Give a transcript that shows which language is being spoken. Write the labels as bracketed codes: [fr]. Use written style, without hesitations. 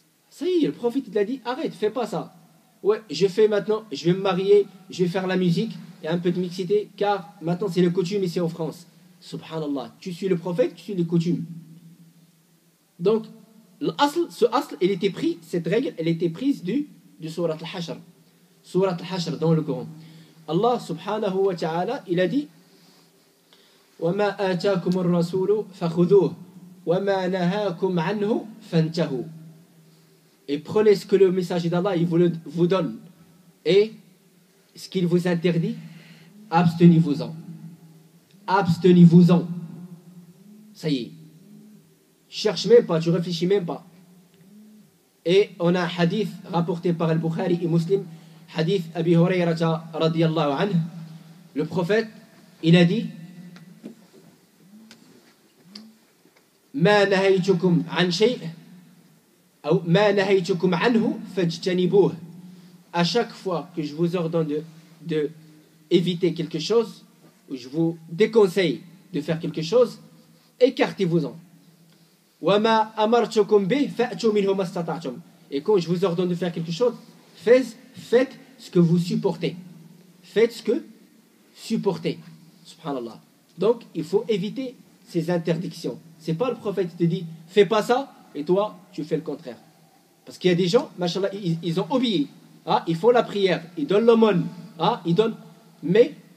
[fr] Ça y est, le prophète il a dit, arrête, fais pas ça. Ouais, je fais maintenant, je vais me marier, je vais faire la musique, et un peu de mixité, car maintenant c'est le coutume ici en France. Subhanallah, tu suis le prophète, tu suis les coutumes. Donc, ce asl, elle était pris, cette règle, elle était prise du Surat Al-Hashr. Surat Al-Hashr dans le Coran. [ar] Allah subhanahu wa ta'ala, [fr] il a dit, [ar] وَمَا آتَاكُمُ الرَّسُولُ فَخُذُوهُ وَمَا نَهَاكُمْ عَنْهُ فَانْتَهُوا. [fr] Et prenez ce que le messager d'Allah il vous donne. Et ce qu'il vous interdit, abstenez-vous-en. Abstenez-vous-en. Ça y est. Cherche même pas, tu réfléchis même pas. Et on a un hadith rapporté par Al-Bukhari et Muslim, hadith Abi Hurayrata radiyallahu anhu. Le prophète, il a dit [ar] ما نهيتكم عن شيء أو ما نهيتكم عنه فاجتنبوه. [fr] À chaque fois que je vous ordonne de éviter quelque chose, ou je vous déconseille de faire quelque chose, écartez-vous-en. [ar] وما أمرتكم به فأتوا منه ما استطعتم. [fr] Et quand je vous ordonne de faire quelque chose, faites ce que vous supportez. Faites ce que supportez. Subhanallah. Donc, il faut éviter ces interdictions. C'est pas le prophète qui te dit fais pas ça et toi tu fais le contraire. Parce qu'il y a des gens, machallah, ils ont obéi. Ils font la prière, ils donnent l'aumône, ils donnent. Mais